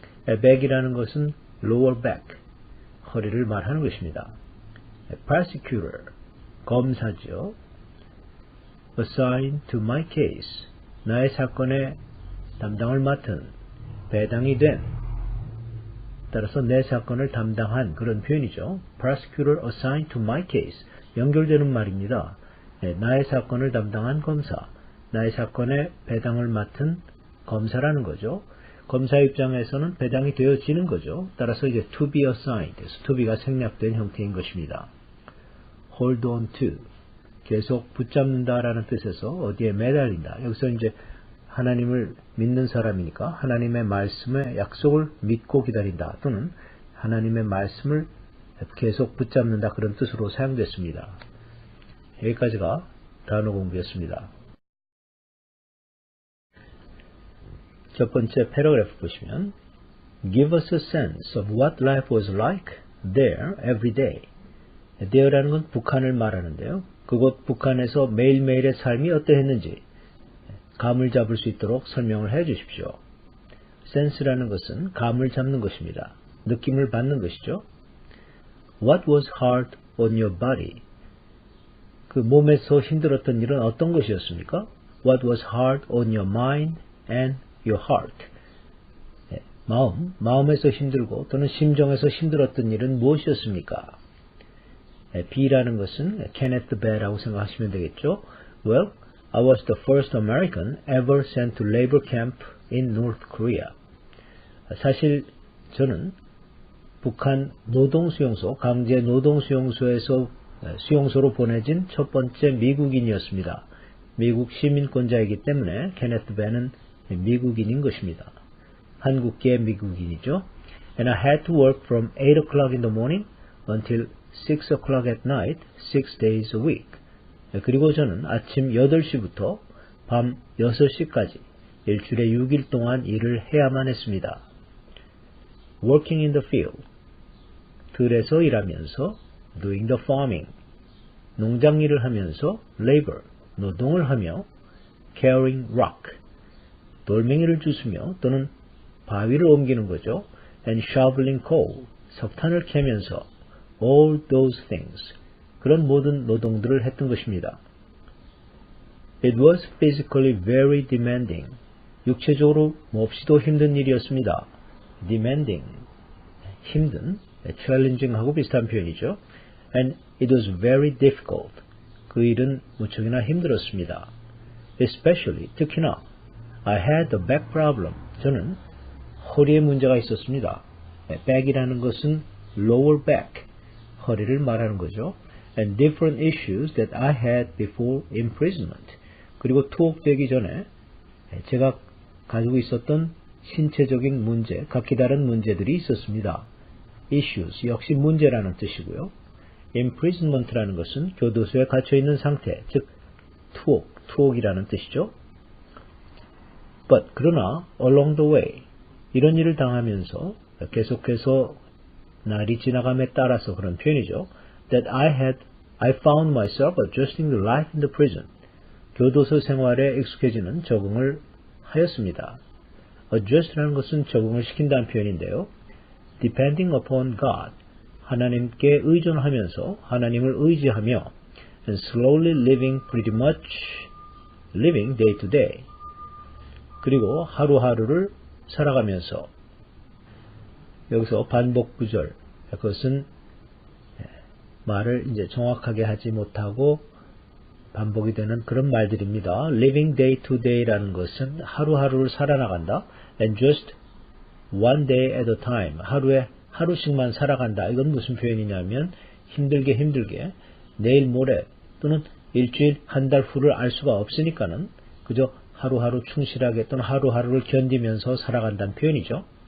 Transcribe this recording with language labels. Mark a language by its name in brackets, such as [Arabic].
[Korean] back이라는 것은 lower back, 허리를 말하는 것입니다. prosecutor, 검사죠. [English] assign to my case, [Korean] 나의 사건에 담당을 맡은, 배당이 된, 따라서 내 사건을 담당한 그런 표현이죠. [English] prosecutor assigned to my case, [Korean] 연결되는 말입니다. 나의 사건을 담당한 검사, 나의 사건에 배당을 맡은 검사라는 거죠. 검사 입장에서는 배당이 되어지는 거죠. 따라서 이제 [English] to be assigned, [Korean] to be가 생략된 형태인 것입니다. hold on to, 계속 붙잡는다라는 뜻에서 어디에 매달린다. 여기서 이제 하나님을 믿는 사람이니까 하나님의 말씀의 약속을 믿고 기다린다, 또는 하나님의 말씀을 계속 붙잡는다, 그런 뜻으로 사용됐습니다. 여기까지가 단어 공부였습니다. 첫 번째 패러그래프 보시면 [English] Give us a sense of what life was like there every day. [Korean] there라는 건 북한을 말하는데요. 그곳 북한에서 매일매일의 삶이 어떠했는지 감을 잡을 수 있도록 설명을 해 주십시오. sense라는 것은 감을 잡는 것입니다. 느낌을 받는 것이죠. [English] What was hard on your body? [Korean] 그 몸에서 힘들었던 일은 어떤 것이었습니까? [English] What was hard on your mind and your heart? [Korean] 마음에서 힘들고 또는 심정에서 힘들었던 일은 무엇이었습니까? B라는 것은 Kenneth Bell이라고 생각하시면 되겠죠. [English] Well, I was the first American ever sent to labor camp in North Korea. [Korean] 사실 저는 북한 노동수용소, 강제 노동수용소에서 수용소로 보내진 첫 번째 미국인이었습니다. 미국 시민권자이기 때문에 케네트 벨은 미국인인 것입니다. 한국계 미국인이죠. [English] And I had to work from 8 o'clock in the morning until 6 o'clock at night, 6 days a week. [Korean] 그리고 저는 아침 8시부터 밤 6시까지 일주일에 6일 동안 일을 해야만 했습니다. [English] Working in the field, [Korean] 들에서 일하면서, [English] doing the farming, [Korean] 농장 일을 하면서, labor, 노동을 하며, [English] carrying rock, [Korean] 돌멩이를 주스며 또는 바위를 옮기는 거죠. [English] and shoveling coal, [Korean] 석탄을 캐면서, [English] all those things, [Korean] 그런 모든 노동들을 했던 것입니다. [English] It was physically very demanding, [Korean] 육체적으로 몹시도 힘든 일이었습니다. demanding, 힘든, challenging하고 비슷한 표현이죠. [English] and it was very difficult, [Korean] 그 일은 무척이나 힘들었습니다. [English] especially, 특히나 I had a back problem, [Korean] 저는 허리에 문제가 있었습니다. back이라는 것은 lower back, 허리를 말하는 거죠. [English] and different issues that I had before imprisonment, [Korean] 그리고 투옥되기 전에 제가 가지고 있었던 신체적인 문제, 각기 다른 문제들이 있었습니다. issues, 역시 문제라는 뜻이고요. imprisonment라는 것은 교도소에 갇혀있는 상태, 즉 투옥이라는 뜻이죠. But 그러나 [English] along the way [Korean] 이런 일을 당하면서 계속해서 날이 지나감에 따라서 그런 표현이죠. [English] That I found myself adjusting to life in the prison. [Korean] 교도소 생활에 익숙해지는 적응을 하였습니다. Adjust라는 것은 적응을 시킨다는 표현인데요. [English] Depending upon God, [Korean] 하나님께 의존하면서 하나님을 의지하며 [English] and slowly living pretty much living day to day. [Korean] 그리고 하루하루를 살아가면서 여기서 반복 구절 그것은 말을 이제 정확하게 하지 못하고 반복이 되는 그런 말들입니다. [English] Living day to day [Korean] 라는 것은 하루하루를 살아나간다. [English] And just one day at a time. [Korean] 하루에 하루씩만 살아간다. 이건 무슨 표현이냐면 힘들게 내일 모레 또는 일주일 한 달 후를 알 수가 없으니까는 그저 하루하루 충실하게 또는 하루하루를 견디면서 살아간다는 표현이죠.